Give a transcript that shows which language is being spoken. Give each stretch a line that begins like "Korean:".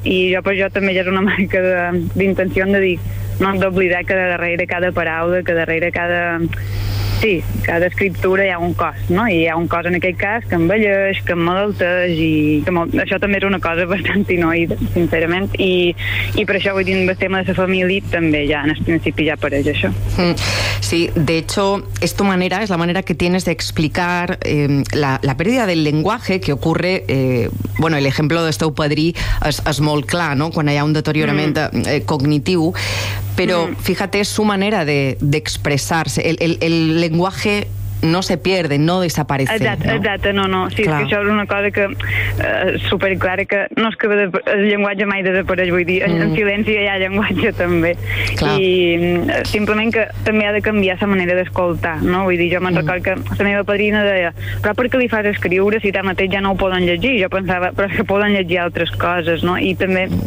Catalan: I jo per això també ja és una marca d'intenció de dir, no hem d'oblidar que darrere cada paraula, que darrere cada... Sí, cada escriptura hi ha un cos, no? I hi ha un cos en aquest cas que envelleix, que emmalalteix i que això també és una cosa bastant inoïda, sincerament. I per això, vull dir, el tema de la família també ja en el principi ja apareix això.
Spanish: Sí, de hecho, es tu manera, es la manera que tienes de explicar la pérdida del lenguaje que ocurre, bueno, el ejemplo de
Catalan: teu padrí es molt clar, no? Quan hi ha un deteriorament cognitiu.
Spanish: Pero fíjate, es su manera de expresarse. El lenguaje no se pierde, no desaparece.
Catalan: Exacte, no. Sí, clar. És que això és una cosa que superclara, que no és que el llenguatge mai desapareix, vull dir, en silenci hi ha llenguatge també. Clar. I simplement que també ha de canviar la manera d'escoltar, no? Vull dir, jo me'n record que la meva padrina deia, però per què li fas escriure si tant mateix ja no ho poden llegir? Jo pensava, però és que poden llegir altres coses, no? I també